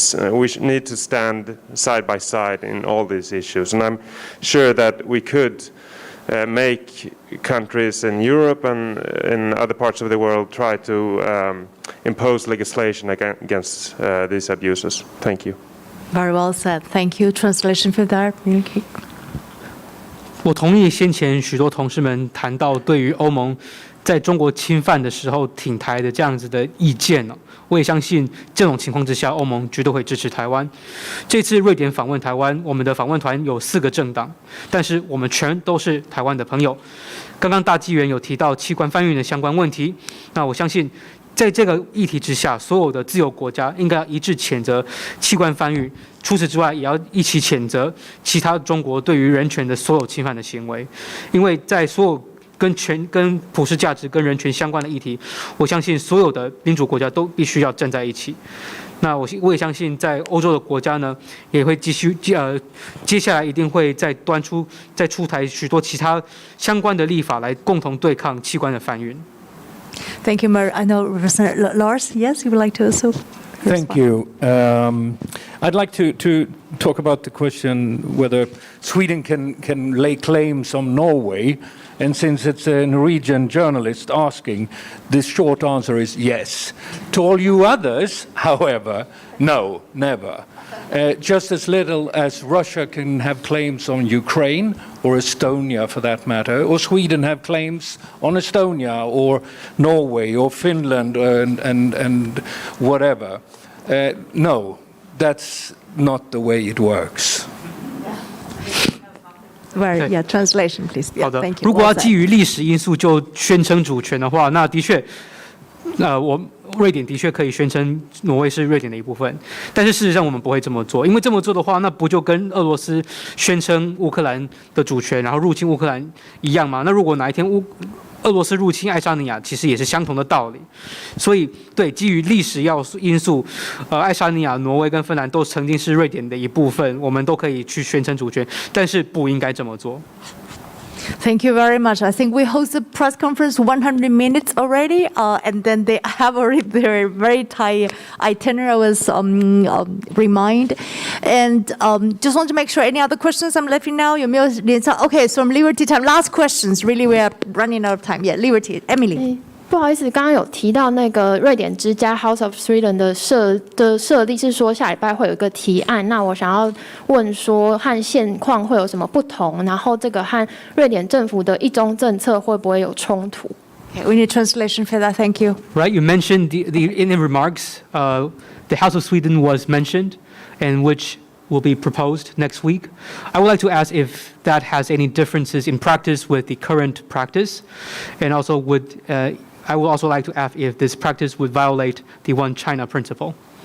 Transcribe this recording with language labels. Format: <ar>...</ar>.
<en>We need to stand side by side in all these issues, and I'm sure that we could make countries in Europe and in other parts of the world try to impose legislation against these abuses. Thank you. Very well said. Thank you. Translation for that.</en> <zh>我同意先前许多同事们谈到对于欧盟在中国侵犯的时候挺台的这样子的意见。我也相信这种情况之下，欧盟绝对会支持台湾。这次瑞典访问台湾，我们的访问团有4个政党，但是我们全都是台湾的朋友。刚刚大纪元有提到器官贩运的相关问题，那我相信在这个议题之下，所有的自由国家应该要一致谴责器官贩运，除此之外也要一起谴责其他中国对于人权的所有侵犯的行为，因为在所有跟普世价值跟人权相关的议题，我相信所有的民主国家都必须要站在一起。那我也相信在欧洲的国家呢，也会继续接下来一定会再出台许多其他相关的立法来共同对抗器官的贩运。</zh> <en>Thank you, Mer. I know Representative Lars. Yes, you would like to also. Thank you. I'd like to talk about the question whether Sweden can lay claims on Norway. And since it's a Norwegian journalist asking, the short answer is yes. To all you others, however, no, never. Just as little as Russia can have claims on Ukraine, or Estonia for that matter, or Sweden have claims on Estonia, or Norway, or Finland, and whatever. No, that's not the way it works. Yeah, translation, please.</en> <zh>好的，</zh> <en>Thank you.</en> <zh>如果要基于历史因素就宣称主权的话，那的确，瑞典的确可以宣称挪威是瑞典的一部分，但是事实上我们不会这么做，因为这么做的话，那不就跟俄罗斯宣称乌克兰的主权，然后入侵乌克兰一样吗？那如果哪一天俄罗斯入侵爱沙尼亚，其实也是相同的道理。所以，对，基于历史因素，爱沙尼亚、挪威跟芬兰都曾经是瑞典的一部分，我们都可以去宣称主权，但是不应该这么做。</zh> <en>Thank you very much. I think we hosted press conference 100 minutes already, and then they have already their very tight itinerary. I was remind, and just want to make sure. Any other questions? I'm left now. Okay, so from Liberty Time. Last questions. Really, we are running out of time. Yeah, Liberty. Emily.</en> <zh>不好意思，刚刚有提到那个瑞典之家 House of Sweden 的设立是说下礼拜会有一个提案，那我想要问说和现况会有什么不同，然后这个和瑞典政府的一中政策会不会有冲突？</zh> <en>Okay, we need translation for that. Thank you. Right, you mentioned in the remarks, the House of Sweden was mentioned, and which will be proposed next week. I would like to ask if that has any differences in practice with the current practice, and also I would also like to ask if this practice would violate the One China principle.</en>